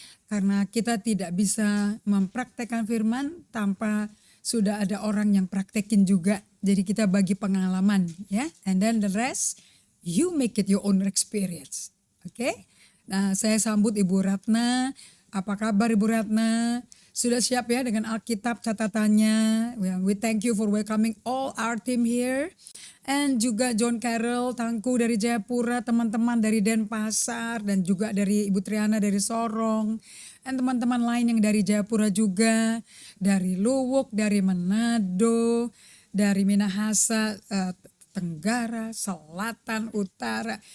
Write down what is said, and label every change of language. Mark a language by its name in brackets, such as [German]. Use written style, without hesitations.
[Indonesian] Karena kita tidak bisa mempraktekkan firman tanpa sudah ada orang yang praktekin juga. Jadi kita bagi pengalaman ya. [English] And then the rest, you make it your own experience. [Indonesian] Oke? Nah, saya sambut Ibu Ratna. Apa kabar Ibu Ratna? Sudah siap ya dengan Alkitab catatannya? [English] We thank you for welcoming all our team here. [Indonesian] And juga John Carroll, Tangku dari Jayapura, teman-teman dari Denpasar, dan juga dari Ibu Triana dari Sorong. Dan teman-teman lain yang dari Jayapura juga, dari Luwuk, dari Manado, dari Minahasa, Tenggara, Selatan, Utara.